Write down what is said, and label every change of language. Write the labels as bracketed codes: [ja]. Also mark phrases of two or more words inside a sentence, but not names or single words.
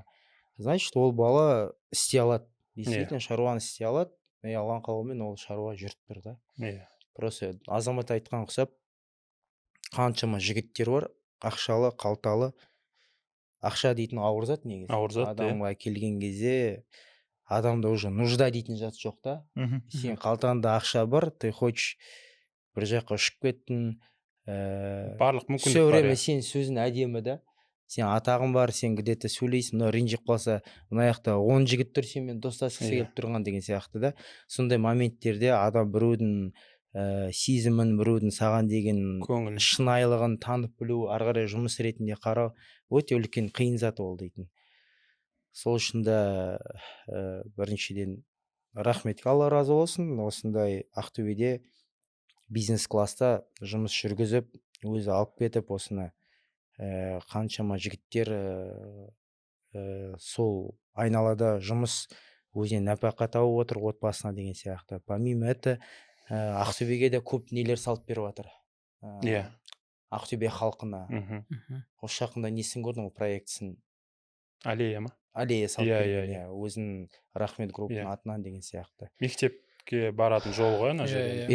[kk] Значит, ол бала істей алады, действительно шаруаны істей алады, Алланың қалауымен ол шаруа жүріп тұр да. Просто Азамат айтқан ұқсап, қаншама жігіттер бар, ақшалы, қалталы. Ақша дейтін ауыр зат негізі. Адамға келген кезде адамда [ru] уже нужда [kk] дейтін зат жоқ та. Сен қалтаңда ақша бар, [ru] ты хочешь [kk] бір жаққа ұшып кеттің, барлық мүмкіндік бар. [ru] Все время [kk] сен сөзің әдемі да. Сен атағың бар, сен где-то сөйлейсің, но ренжіп қалса, мына жақта 10 жігіт тұр, сенімен достасқысы келіп тұрған деген сияқты да. Сондай моменттерде адам біреудің сезімін, біреудің саған деген шынайылығын танып білу, ары қарай жұмыс ретінде қарау өте үлкен қиын зат ол дейтін. Сол үшін де біріншіден рахмет, Алла разы болсын, осындай Ақтөбеде бизнес класста жұмыс жүргізіп, өзі алып кетіп, осыны қаншама жігіттер сол айналада жұмыс өзіне нәпақа тауып отыр отбасына деген сияқты. [ru] Помимо это, [kk] Ақтөбеге де көп нелер салып беріп жатыр. Ақтөбе халқына. Осы жақында несін көрдің, ол проектісін аллея ма? аллея салып Иә, берген, иә, иә, өзінің рахмет групптың Иә. атынан деген сияқты. Мектепке баратын жол ғой ана жер енді